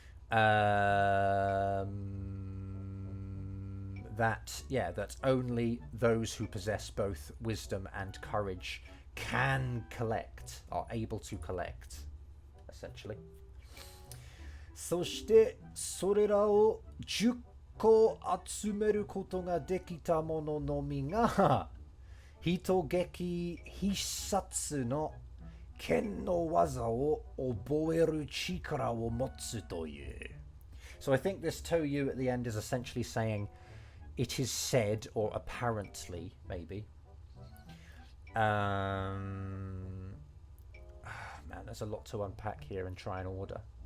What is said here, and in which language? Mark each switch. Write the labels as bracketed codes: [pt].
[en] That, yeah, that only those who possess both wisdom and courage can collect, are able to collect, essentially. [ja] そしてそれらを10個集めることができた者のみが人撃必殺の剣の技を覚える力を持つという。 [en] So I think this to you at the end is essentially saying it is said, or apparently, maybe. Man, there's a lot to unpack here and try and order.